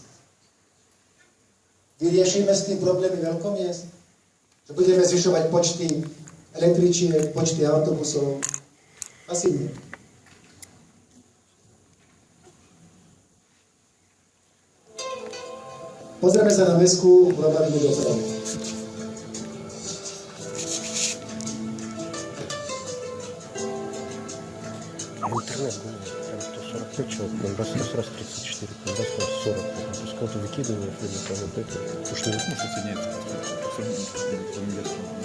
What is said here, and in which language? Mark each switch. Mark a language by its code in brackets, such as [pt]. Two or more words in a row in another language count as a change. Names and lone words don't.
[sk] Vyriešime s tým problémy veľkomiest? Že budeme zvyšovať počty električiek, počty autobusov? Asi nie. Pozrieme sa na mestskú hromadnú dopravu. [ru] Интернет, там 145 человек, там раз 34, там раз 40. То есть кого-то выкидывают, или там вот это. То, что не соединяется по инвестору.